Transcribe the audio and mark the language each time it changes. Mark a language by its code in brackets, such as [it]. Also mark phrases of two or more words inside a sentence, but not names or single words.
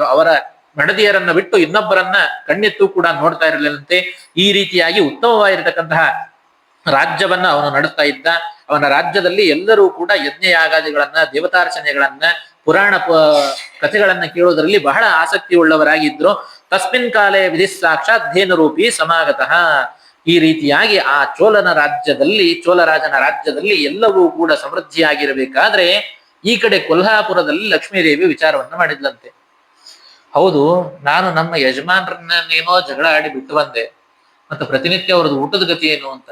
[kn] ಅವರ ಮಡದಿಯರನ್ನ ಬಿಟ್ಟು ಇನ್ನೊಬ್ಬರನ್ನ ಕಣ್ಣೆತ್ತು ಕೂಡ ನೋಡ್ತಾ ಇರಲಿಲ್ಲಂತೆ. ಈ ರೀತಿಯಾಗಿ ಉತ್ತಮವಾಗಿರತಕ್ಕಂತಹ ರಾಜ್ಯವನ್ನ ಅವನು ನಡೆಸ್ತಾ ಇದ್ದ. ಅವನ ರಾಜ್ಯದಲ್ಲಿ ಎಲ್ಲರೂ ಕೂಡ ಯಜ್ಞ ಯಾಗಾದಿಗಳನ್ನ, ದೇವತಾರ್ಚನೆಗಳನ್ನ, ಪುರಾಣ ಕಥೆಗಳನ್ನ ಕೇಳುವುದರಲ್ಲಿ ಬಹಳ ಆಸಕ್ತಿ ಉಳ್ಳವರಾಗಿದ್ರು. [sa] ತಸ್ಮಿನ್ ಕಾಲೇ ವಿಧಿ ಸಾಕ್ಷಾತ್ ಧೇನುರೂಪಿ ಸಮಾಗತಃ. [kn] ಈ ರೀತಿಯಾಗಿ ಆ ಚೋಳರಾಜನ ರಾಜ್ಯದಲ್ಲಿ ಎಲ್ಲವೂ ಕೂಡ ಸಮೃದ್ಧಿಯಾಗಿರಬೇಕಾದ್ರೆ ಈ ಕಡೆ ಕೊಲ್ಹಾಪುರದಲ್ಲಿ ಲಕ್ಷ್ಮೀದೇವಿ ವಿಚಾರವನ್ನ ಮಾಡಿದ್ಲಂತೆ. ಹೌದು, ನಾನು ನಮ್ಮ ಯಜಮಾನ್ರನ್ನೇನೋ ಜಗಳ ಆಡಿ ಬಿಟ್ಟು ಬಂದೆ, ಮತ್ತು ಪ್ರತಿನಿತ್ಯ ಅವ್ರದ್ದು ಊಟದ ಗತಿ ಏನು ಅಂತ.